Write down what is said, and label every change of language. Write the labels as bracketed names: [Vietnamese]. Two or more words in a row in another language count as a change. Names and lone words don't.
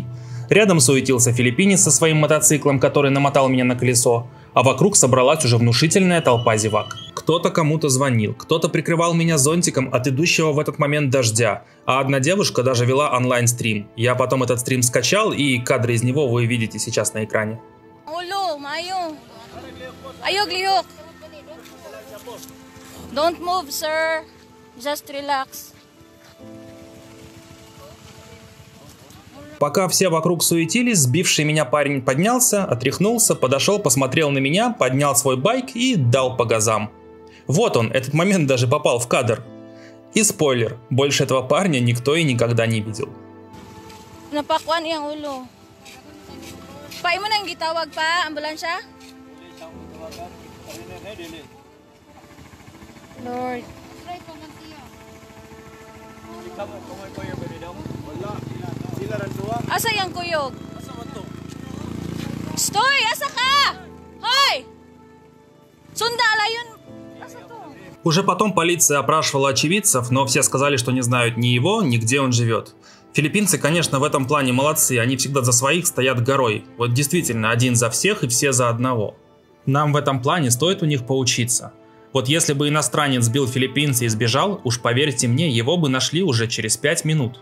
[Russian] Рядом суетился филиппинец со своим мотоциклом, который намотал меня на колесо, а вокруг собралась уже внушительная толпа зевак. Кто-то кому-то звонил, кто-то прикрывал меня зонтиком от идущего в этот момент дождя, а одна девушка даже вела онлайн-стрим. Я потом этот стрим скачал, и кадры из него вы видите сейчас на экране. [English] Don't move, sir. Just relax. [Russian] Пока все вокруг суетились, сбивший меня парень поднялся, отряхнулся, подошел, посмотрел на меня, поднял свой байк и дал по газам. Вот он, этот момент даже попал в кадр. И спойлер, больше этого парня никто и никогда не видел. [Cebuano] Napakwan iyang ulo. Pa imo nang gitawag pa ambulansya? Lord. Asa yang kuyog? Stoy, asa ka? Hoy! Sundala yun. Asa to? [Russian] Уже потом полиция опрашивала очевидцев, но все сказали, что не знают ни его, ни где он живет. Филиппинцы, конечно, в этом плане молодцы, они всегда за своих стоят горой. Вот действительно, один за всех и все за одного. Нам в этом плане стоит у них поучиться. Вот если бы иностранец сбил филиппинца и сбежал, уж поверьте мне, его бы нашли уже через 5 минут.